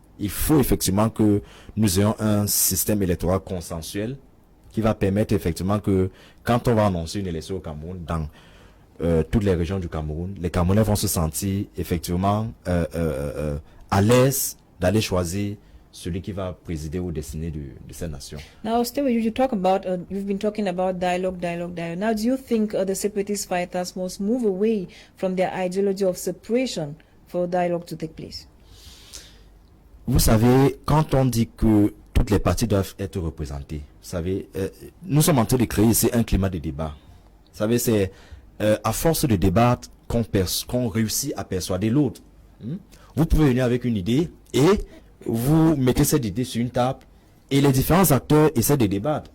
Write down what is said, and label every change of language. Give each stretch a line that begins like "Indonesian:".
French: Il faut effectivement que nous ayons un système électoral consensuel qui va permettre effectivement que quand on va annoncer une élection au Cameroun, dans toutes les régions du Cameroun, les Camerounais vont se sentir effectivement à l'aise d'aller choisir celui qui va présider aux destinées de cette nation.
English: Now, stay with you. You talk about, you've been talking about dialogue. Now, do you think the separatist fighters must move away from their ideology of separation for dialogue to take place?
French: Vous savez, quand on dit que toutes les parties doivent être représentées, vous savez, nous sommes en train de créer ici un climat de débat. Vous savez, c'est à force de débattre qu'on réussit à persuader l'autre. Vous pouvez venir avec une idée et vous mettez cette idée sur une table et les différents acteurs essaient de débattre.